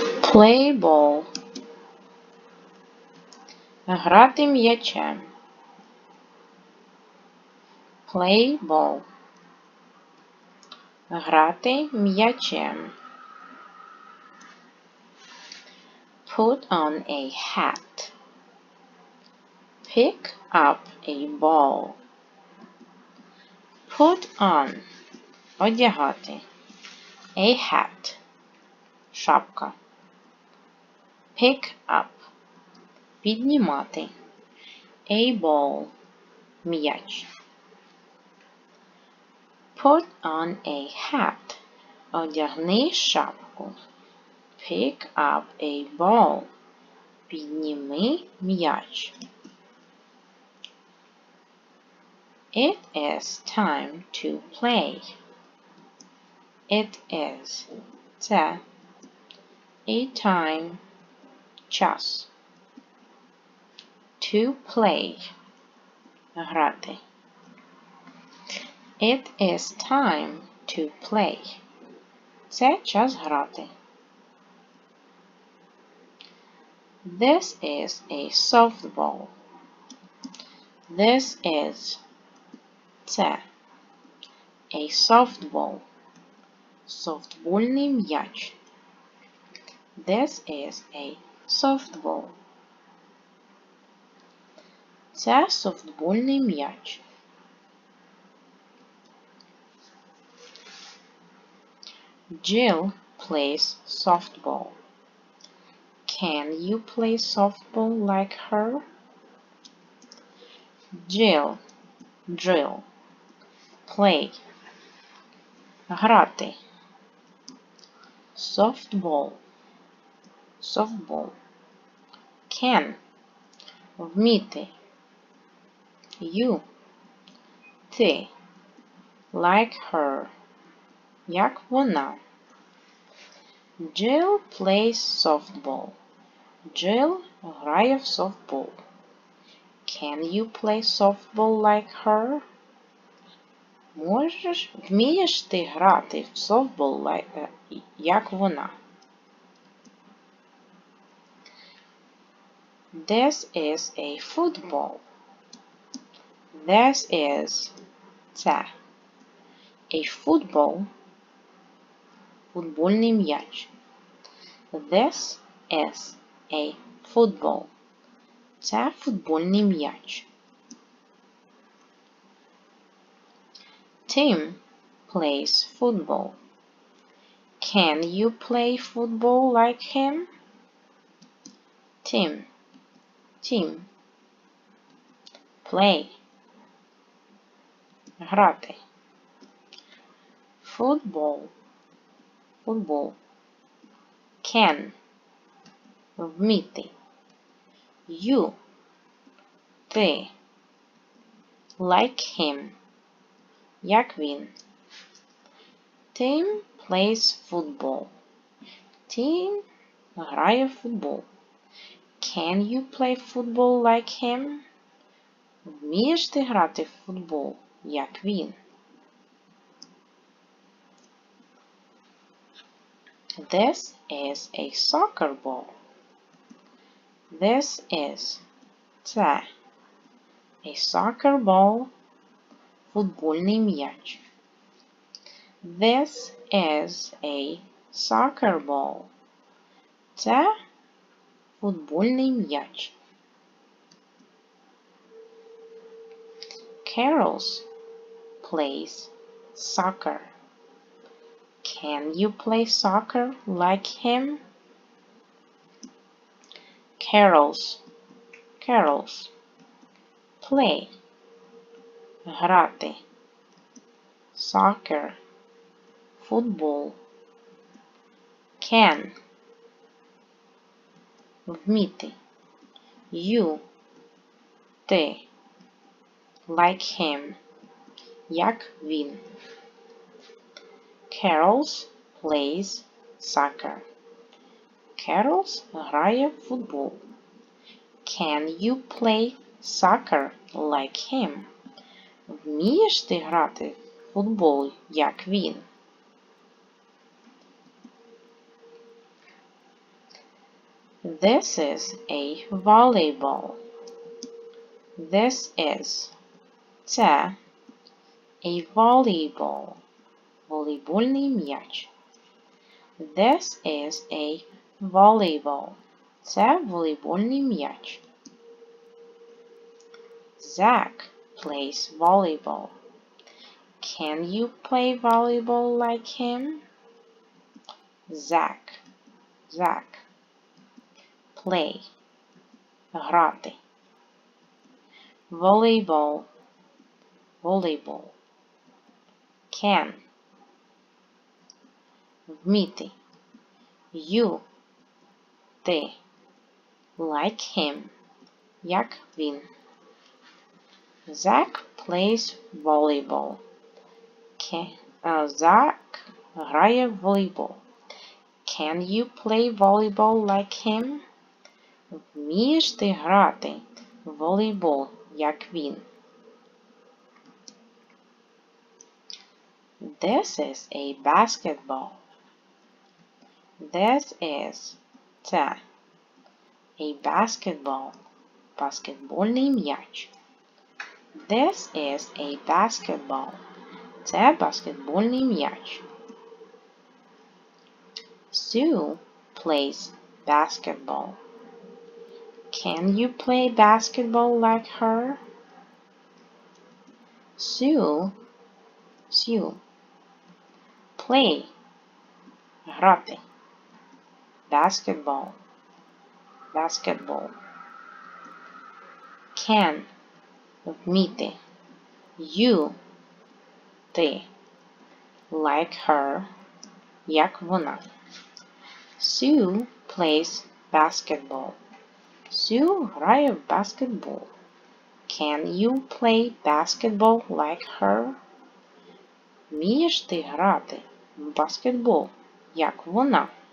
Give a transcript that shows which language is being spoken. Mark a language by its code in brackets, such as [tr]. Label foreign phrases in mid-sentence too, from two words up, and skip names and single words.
[en] Play ball. [uk] Грати м'ячем. [en] Play ball. [uk] Грати м'ячем. [en] Put on a hat. Pick up a ball. Put on. Одягати. A hat. Шапка. Pick up. Піднімати. A ball. [uk] М'яч. [en] Put on a hat. [uk] Одягни шапку. [en] Pick up a ball. [uk] Підніми м'яч. [en] It is time to play. It is. Це. A time. Час. To play. Грати. It is time to play. [uk] Це час грати. [en] This is a softball. This is. Це. A softball. [uk] Софтбольний м'яч. [en] This is a softball. [uk] Це софтбольний м'яч. [en] Jill plays softball. Can you play softball like her? Jill. Play. [uk] Грати. Softball. [en] Can. [uk] Вміти. You. [en] Ти. Like her. [uk] Як вона. [en] Jill plays softball. [uk] Jill грає в софтбол. [en] Can you play softball like her? [uk] Вмієш ти грати в софтбол, як вона? [en] This is a football. This is. Це. A football. [uk] Футбольний м'яч. [en] This is a football. [uk] Це футбольний м'яч. [en] Tim plays football. Can you play football like him? Tim. Play. [uk] Грати. Football. [en] Can. Вміти. You. Ти. Like him. [uk] Як він. [en] Tim plays football. [uk] Tim грає в футбол. [en] Can you play football like him? [uk] Вмієш ти грати в футбол, як він? [en] This is a soccer ball. This is. Це. A soccer ball. [uk] Футбольний м'яч. [en] This is a soccer ball. [uk] Це футбольний м'яч. [en] Carol plays soccer. Can you play soccer like him? Carol's. Play. [uk] Грати. Soccer. Футбол. Can. Вміти. You. [en] Ти. Like him. [uk] Як він. [en] Carol plays soccer. [uk] Carol грає в футбол. [en] Can you play soccer like him? [uk] Вмієш ти грати в футбол, як він? [en] This is a volleyball. This is це a volleyball. [uk] Волейбольний м'яч. [en] This is a volleyball. [uk] Це волейбольний м'яч. [en] Zach plays volleyball. Can you play volleyball like him? Zach. Play. [uk] Грати. Volleyball. [en] Can. [uk] Вміти. You. [en] Ти. Like him. [uk] Як він. [en] Zach plays volleyball. [uk] Zach грає в волейбол. [en] Can you play volleyball like him? [uk] Вмієш ти грати в волейбол, як він? [en] This is a basketball. This is це a basketball. [uk] Баскетбольний м'яч. [en] This is a basketball. [uk] Це баскетбольний м'яч. [en] Sue plays basketball. Can you play basketball like her? Sue. Play. [uk] Грати. Basketball. [en] Can. [uk] Вміти. You. Ти. [en] Like her. [uk] Як вона. [en] Sue plays basketball. [uk] Sue грає в баскетбол. [en] Can you play basketball like her? [uk] Вмієш ти грати в баскетбол, як вона?